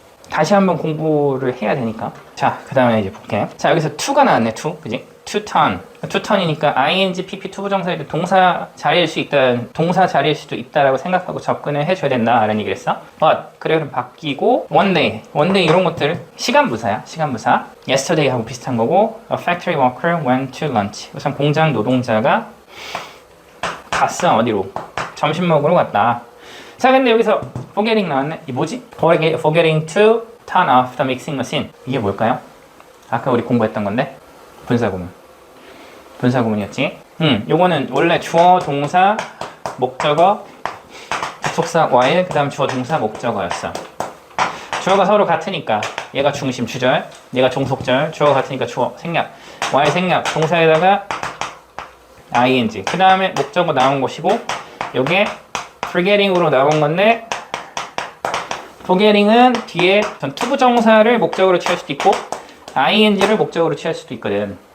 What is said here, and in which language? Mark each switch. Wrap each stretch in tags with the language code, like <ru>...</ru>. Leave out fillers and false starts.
<ko>다시 한번 공부를 해야 되니까. 자, 그 다음에 이제 볼게요. 자, 여기서 to가 나왔네, to. 그지?</ko> <en>to turn.</en> <ko>to turn이니까 ing, pp, 투부정사에도 동사 자리일 수도 있다라고 생각하고 접근을 해줘야 된다라는 얘기를 했어. but, 그래, 그럼 바뀌고,</ko> <en>one day</en> <ko>이런 것들 시간부사야, 시간부사.</ko> <en>yesterday</en> <ko>하고 비슷한 거고,</ko> <en>a factory worker went to lunch.</en> <ko>우선 공장 노동자가 갔어, 어디로? 점심 먹으러 갔다. 자, 근데 여기서 forgetting 나왔네. 이 뭐지?</ko> <en>forgetting to turn off the mixing machine.</en> <ko>이게 뭘까요? 아까 우리 공부했던 건데 분사구문이었지. 요거는 원래 주어, 동사, 목적어, 접속사, while, 그 다음 주어, 동사, 목적어였어. 주어가 서로 같으니까 얘가 중심, 주절, 얘가 종속절, 주어가 같으니까 주어, 생략, while 생략, 동사에다가 ing, 그 다음에 목적어 나온 것이고, 요게 forgetting으로 나온 건데, forgetting은 뒤에 전 투부정사를 목적으로 취할 수도 있고 ing를 목적으로 취할 수도 있거든.</ko>